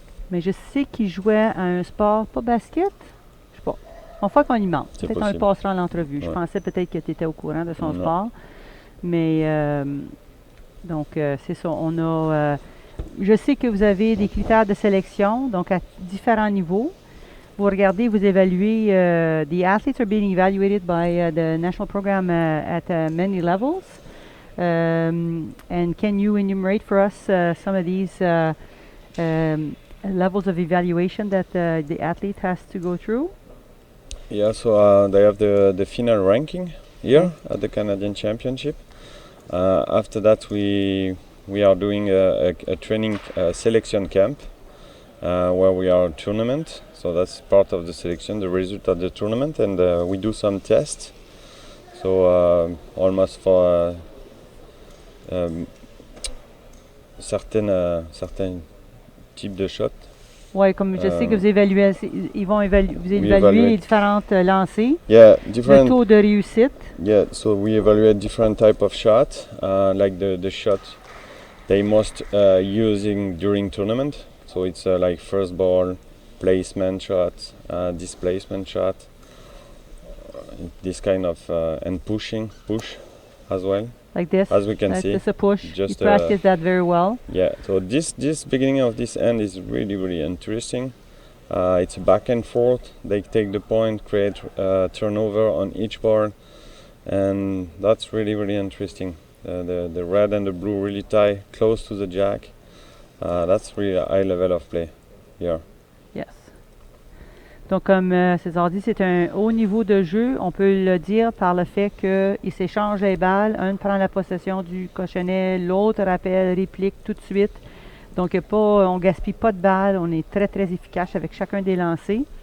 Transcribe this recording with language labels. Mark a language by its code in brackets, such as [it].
[fr] Mais je sais qu'il jouait à un sport, pas basket? Je sais pas. On fait qu'on y mente. Peut-être qu'on le passera à l'entrevue. Ouais. Je pensais peut-être que tu étais au courant de son sport. Mais donc, c'est ça. On a, je sais que vous avez des critères de sélection, donc à différents niveaux. Vous regardez, vous évaluez. [en] The athletes are being evaluated by the national program at many levels. And can you enumerate for us some of these levels of evaluation that the athlete has to go through? Yeah, so they have the final ranking here at the Canadian Championship. After that, we are doing a training selection camp where we are at tournament. So that's part of the selection, the result of the tournament, and we do some tests. So almost for [fr] certains types de [en] shots. [fr] Oui, comme je sais que vous évaluez, ils vont vous évaluer les différentes lancées, le taux de réussite. [en] Yeah, so we evaluate different type of shots, like the shot they most using during tournament. So it's like first ball, placement shot, displacement shot, this kind of and push as well. Like this, as we can see, this a push. Just you practice that very well. Yeah. So this beginning of this end is really interesting. It's a back and forth. They take the point, create turnover on each board, and that's really interesting. The red and the blue really tie close to the jack. That's really a high level of play here. Yes. [fr] Donc, comme César dit, c'est un haut niveau de jeu. On peut le dire par le fait qu'ils s'échangent les balles. Un prend la possession du cochonnet, l'autre rappelle, réplique tout de suite. Donc, on ne gaspille pas de balles. On est très efficace avec chacun des lancers.